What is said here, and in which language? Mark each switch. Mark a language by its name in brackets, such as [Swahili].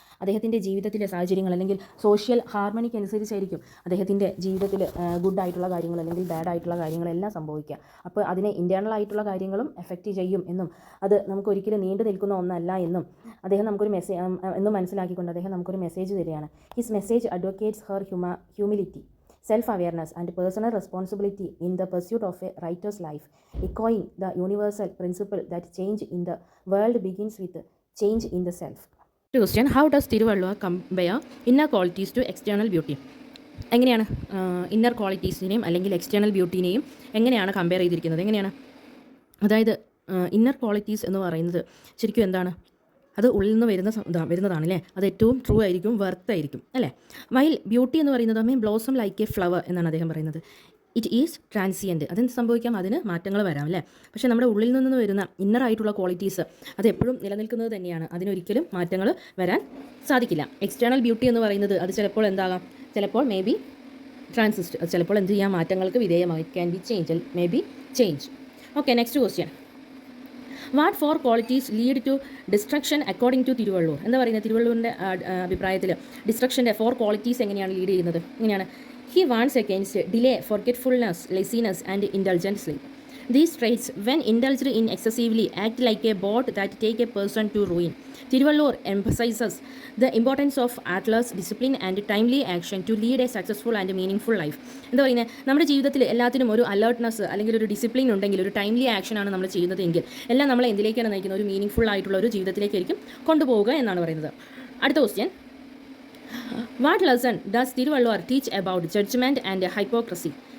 [Malayalam] അദ്ദേഹത്തിൻ്റെ ജീവിതത്തിലെ സാഹചര്യങ്ങൾ അല്ലെങ്കിൽ സോഷ്യൽ ഹാർമണിക്ക് അനുസരിച്ചായിരിക്കും അദ്ദേഹത്തിൻ്റെ ജീവിതത്തിൽ ഗുഡായിട്ടുള്ള കാര്യങ്ങൾ അല്ലെങ്കിൽ ബാഡായിട്ടുള്ള കാര്യങ്ങളെല്ലാം സംഭവിക്കുക. അപ്പോൾ അതിനെ ഇൻറ്റേർണൽ ആയിട്ടുള്ള കാര്യങ്ങളും എഫക്റ്റ് ചെയ്യും എന്നും അത് നമുക്കൊരിക്കലും നീണ്ടു നിൽക്കുന്ന ഒന്നല്ല എന്നും അദ്ദേഹം നമുക്കൊരു എന്നും മനസ്സിലാക്കിക്കൊണ്ട് അദ്ദേഹം നമുക്കൊരു മെസ്സേജ് തരികയാണ്. [English] His message advocates her humility, self-awareness and personal responsibility in the pursuit of a righteous life, echoing the universal principle that change in the world begins with change in the self. Question, how does Tiruvallur compare inner qualities to external beauty? [Malayalam] എങ്ങനെയാണ് inner ക്വാളിറ്റീസിനെയും അല്ലെങ്കിൽ external ബ്യൂട്ടീനെയും എങ്ങനെയാണ് compare ചെയ്തിരിക്കുന്നത്? എങ്ങനെയാണ്? അതായത് inner qualities എന്ന് പറയുന്നത് ശരിക്കും എന്താണ്? അത് ഉള്ളിൽ നിന്ന് വരുന്നതാണ് അല്ലേ. അത് ഏറ്റവും ട്രൂ ആയിരിക്കും, വർത്ത് ആയിരിക്കും അല്ലേ. വൈൽ ബ്യൂട്ടി എന്ന് പറയുന്നത് [English] blossom like a flower [Malayalam] എന്നാണ് അദ്ദേഹം പറയുന്നത്. [English] It is transient. [Malayalam] അതെന്ത് സംഭവിക്കാം, അതിന് മാറ്റങ്ങൾ വരാം അല്ലേ. പക്ഷേ നമ്മുടെ ഉള്ളിൽ നിന്ന് വരുന്ന ഇന്നറായിട്ടുള്ള ക്വാളിറ്റീസ് അത് എപ്പോഴും നിലനിൽക്കുന്നത് തന്നെയാണ്. അതിനൊരിക്കലും മാറ്റങ്ങൾ വരാൻ സാധിക്കില്ല. എക്സ്റ്റേണൽ ബ്യൂട്ടി എന്ന് പറയുന്നത് അത് ചിലപ്പോൾ എന്താകാം, ചിലപ്പോൾ [English] may be transient, [Malayalam] അത് ചിലപ്പോൾ എന്ത് ചെയ്യാം, മാറ്റങ്ങൾക്ക് വിധേയമായി. [English] Can be change, may be change. Okay, next question. What four qualities lead to destruction according to Tiruvallur? [Malayalam] എന്താ പറയുന്നത്, തിരുവള്ളൂരിൻ്റെ അഭിപ്രായത്തിൽ ഡിസ്ട്രക്ഷൻ്റെ 4 ക്വാളിറ്റീസ് എങ്ങനെയാണ് ലീഡ് ചെയ്യുന്നത്? ഇങ്ങനെയാണ്: [English] He warns against delay, forgetfulness, laziness and indulgence sleep. These traits, when indulged in excessively, act like a boat that take a person to ruin. Tiruvallur emphasizes the importance of alertness, discipline and timely action to lead a successful and meaningful life. [Malayalam] എന്താ പറയുന്നത്, നമ്മുടെ ജീവിതത്തിൽ എല്ലാത്തിനും ഒരു alertness അല്ലെങ്കിൽ ഒരു discipline ഉണ്ടെങ്കിൽ, ഒരു ടൈംലി ആക്ഷനാണ് നമ്മൾ ചെയ്യുന്നതെങ്കിൽ എല്ലാം നമ്മളെ എന്തിലേക്കാണ് നയിക്കുന്നത്, ഒരു മീനിങ് ഫുൾ ആയിട്ടുള്ള ഒരു ജീവിതത്തിലേക്കായിരിക്കും കൊണ്ടുപോവുക എന്നാണ് പറയുന്നത്. അടുത്ത question. [English] What lesson does Thiruvalluvar teach about judgement and hypocrisy?